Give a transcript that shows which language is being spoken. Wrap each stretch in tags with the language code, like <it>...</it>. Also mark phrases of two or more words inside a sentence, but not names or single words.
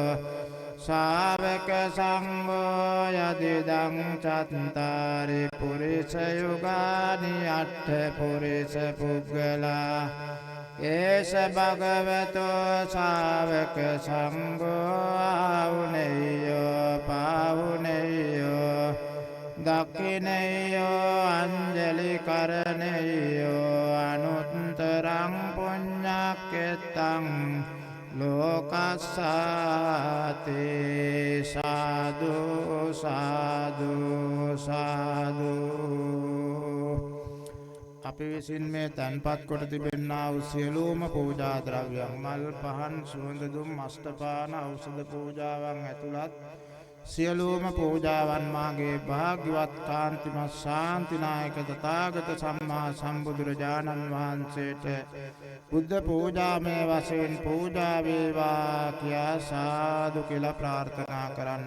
<pi>ශාවක සංඝෝ යදිදං චත්තාරි පුරිස යුගානි අට්ඨ පුරිස පුග්ගලා ඒස භගවතෝ ශාවක සංඝෝ ආවුනේයෝ පාවුනේයෝ දක්ඛිනේයෝ අංජලි කරණේයෝ අනුත්තරං පුඤ්ඤක්ඛෙත්තං ලෝකස්සාති සාදු සාදු සාදු</pi> <si>අපි විසින් මේ තන්පත් කොට තිබෙනා වූ සියලුම පූජා ද්‍රව්‍යයන් මල් පහන් සුවඳ දුම් අෂ්ටපාන ඖෂධ පූජාවන් ඇතුළත් සියලුම පූජාවන් මාගේ භාග්‍යවත් කාන්තිමත් ශාන්තිනායක තථාගත සම්මා සම්බුදුරජාණන් වහන්සේට බුද්ධ පූජාමය වශයෙන් පූජා වේවා කියා සාදු කියලා ප්‍රාර්ථනා කරන්න.</si>